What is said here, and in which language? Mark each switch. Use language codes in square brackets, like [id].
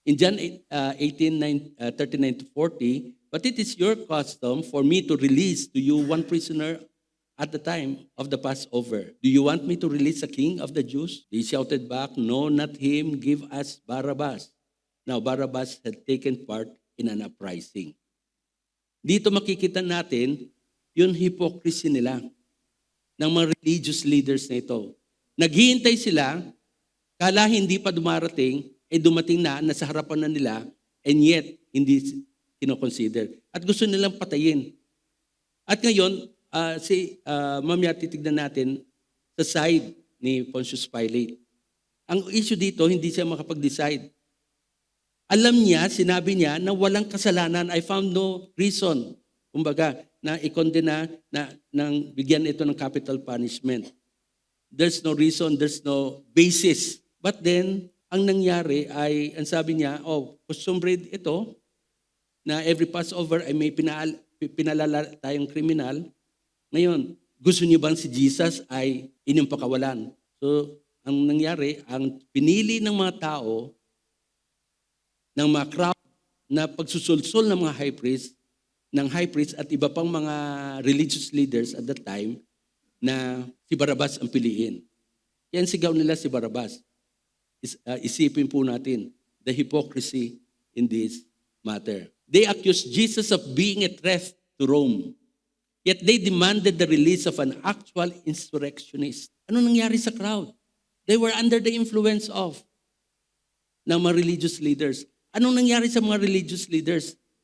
[en] In John 18:39-40, "But it is your custom for me to release to you one prisoner at the time of the Passover. Do you want me to release the king of the Jews?" They shouted back, "No, not him. Give us Barabbas." Now, Barabbas had taken part in an uprising. [tl] Dito makikita natin yung hypocrisy nila ng mga religious leaders na ito. Naghihintay sila, kala hindi pa dumarating, dumating na, nasa harapan na nila, [en] and yet, [tl] hindi kinoconsider. At gusto nilang patayin. At ngayon, mamaya titignan natin sa side ni Pontius Pilate. Ang issue dito, hindi siya makapag-decide. Alam niya, sinabi niya na walang kasalanan. [en] I found no reason, [tl] kumbaga, na i-condemn na bigyan ito ng capital punishment. [en] There's no reason, there's no basis. But then, [tl] ang nangyari ay, ang sabi niya, custom breed ito, na every Passover ay may pinalala tayong kriminal. Ngayon, gusto niyo bang si Jesus ay inyong pakawalan? So, ang nangyari, ang pinili ng mga tao, ng mga crowd, na pagsusulsol ng mga high priest at iba pang mga religious leaders [en] at that time, [tl] na si Barabas ang piliin. Yan sigaw nila si Barabas. Isipin po natin [en] the hypocrisy in this matter. They accused Jesus of being a threat to Rome. Yet they demanded the release of an actual insurrectionist. [tl] Ano nangyari sa crowd? [en] They were under the influence of ng mga religious leaders. [tl] Anong nangyari sa mga religious leaders?